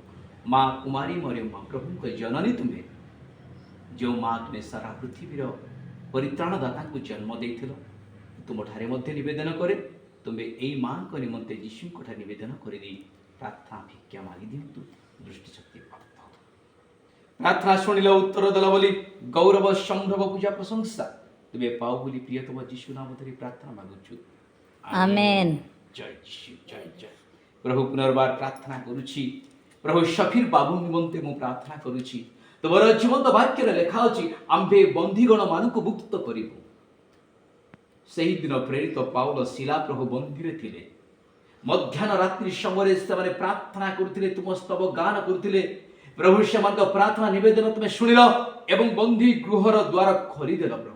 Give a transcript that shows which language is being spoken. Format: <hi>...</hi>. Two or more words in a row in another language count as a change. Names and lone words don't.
<or>ମା କୁମାରୀ ମରିୟମ୍ମା, ପ୍ରଭୁଙ୍କ ଜନନୀ ତୁମେ, ଯେଉଁ ମା ତୁମେ ସାରା ପୃଥିବୀର ପରିତ୍ରାଣଦାତାଙ୍କୁ ଜନ୍ମ ଦେଇଥିଲ, ତୁମଠାରେ ମଧ୍ୟ ନିବେଦନ କରେ, ତୁମେ ଏଇ ମାଙ୍କ ନିମନ୍ତେ ଯୀଶୁଙ୍କଠାରେ ନିବେଦନ କରିଦେଇ ପ୍ରାର୍ଥନା ଭିକ୍ଷା ମାଗି ଦିଅନ୍ତୁ। ଦୃଷ୍ଟିଶକ୍ତି ପ୍ରାପ୍ତ ହଉ। ପ୍ରାର୍ଥନା ଶୁଣିଲ, ଉତ୍ତର ଦେଲ ବୋଲି ଗୌରବ, ସମ୍ଭ୍ରମ, ପୂଜା, ପ୍ରଶଂସା ତୁମେ ପାଉ ବୋଲି ପ୍ରିୟତମ ଯୀଶୁ ନାମ ଧରି ପ୍ରାର୍ଥନା ମାଗୁଛୁ। ଆମେନ୍। ଜୟ ଯୀଶୁ ଜୟ ଜୟ ପ୍ରଭୁ ପୁନର୍ବାର ପ୍ରାର୍ଥନା କରୁଛି ପ୍ରଭୁ ସଫିର ବାବୁ নিমন্ତେ ମୁଁ ପ୍ରାର୍ଥନା କରୁଛି ତୁମର ଜୀବନ୍ତ ବାକ୍ୟରେ ଲେଖା ଅଛି ଆମ୍ଭେ ବନ୍ଧୀଗଣ ମାନଙ୍କୁ ମୁକ୍ତ କରିବୁ। ସେହିଦିନ ପ୍ରେରିତ ପାଉଲ ଶିଲା ପ୍ରଭୁ ବନ୍ଦୀରେ ଥିଲେ। ମଧ୍ୟାହ୍ନ ରାତ୍ରି ସମୟରେ ସେମାନେ ପ୍ରାର୍ଥନା କରୁଥିଲେ, ତୁମ ସ୍ତବ ଗାନ କରୁଥିଲେ। ପ୍ରଭୁ ସେମାନଙ୍କ ପ୍ରାର୍ଥନା ନିବେଦନ ତୁମେ ଶୁଣିଲ ଏବଂ ବନ୍ଦୀ ଗୃହର ଦ୍ୱାର ଖୋଲିଦେଲ ପ୍ରଭୁ।</or>